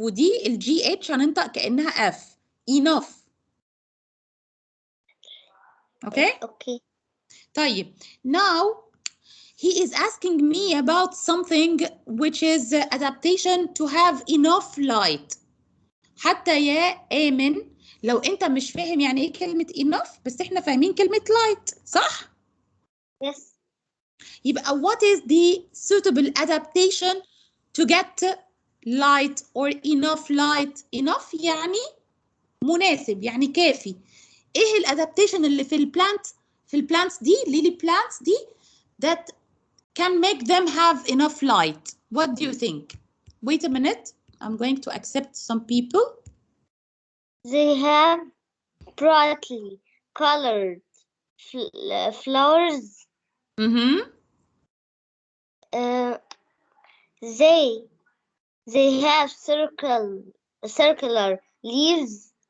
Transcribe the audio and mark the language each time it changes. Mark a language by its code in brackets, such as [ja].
[ar] ودي الجي اتش هننطق كأنها اف. [en] enough. Okay. Okay. [ar] طيب [en] now he is asking me about something which is adaptation to have enough light. [ar] حتى يا آمن لو أنت مش فاهم يعني إيه كلمة enough، بس إحنا فاهمين كلمة light، صح؟ [en] Yes. [ar] يبقى [en] what is the suitable adaptation to get light or enough light؟ enough [ar] يعني مناسب، يعني كافي. إيه الادابتيشن اللي في البلانتس دي، ليلي بلانتس دي [en] that can make them have enough light? What do you think? Wait a minute. I'm going to accept some people. They have brightly colored flowers. Mm-hmm. They have circular leaves.